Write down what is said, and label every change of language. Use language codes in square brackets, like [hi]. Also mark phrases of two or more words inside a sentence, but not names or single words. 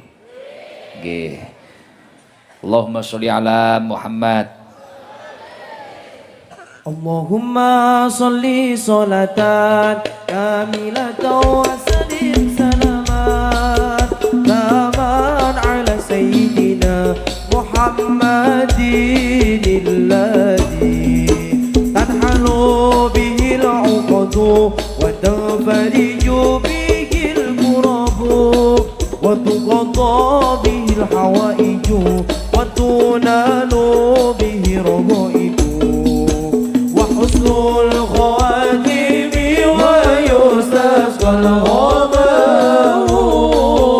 [jv] Nggih. [ar] اللهم صل على محمد. اللهم صل صلاة كاملة وسلم سلاما تاما على سيدنا محمد الذي تنحل به العقد وتنفرج به الكرب وتقضى به الحوائج وتنال به الرغائب حسن الخواتم ويستسقى الغمام